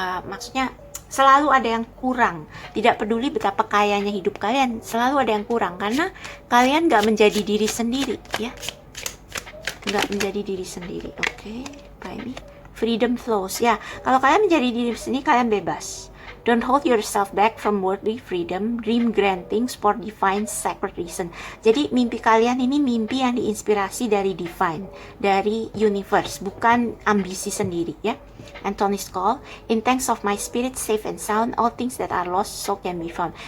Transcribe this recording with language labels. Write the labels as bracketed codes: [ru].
[id] Maksudnya selalu ada yang kurang. Tidak peduli betapa kayanya hidup kalian, selalu ada yang kurang karena kalian gak menjadi diri sendiri ya. Gak menjadi diri sendiri. Oke, apa ini? [en] Freedom flows [id] ya. Kalau kalian menjadi diri sendiri, kalian bebas. [en] Don't hold yourself back from worldly freedom. Dream grand things for divine sacred reason. [id] Jadi mimpi kalian ini mimpi yang diinspirasi dari divine, dari universe, bukan ambisi sendiri ya. [en] Anthony's Call. In thanks of my spirit safe and sound, all things that are lost so can be found.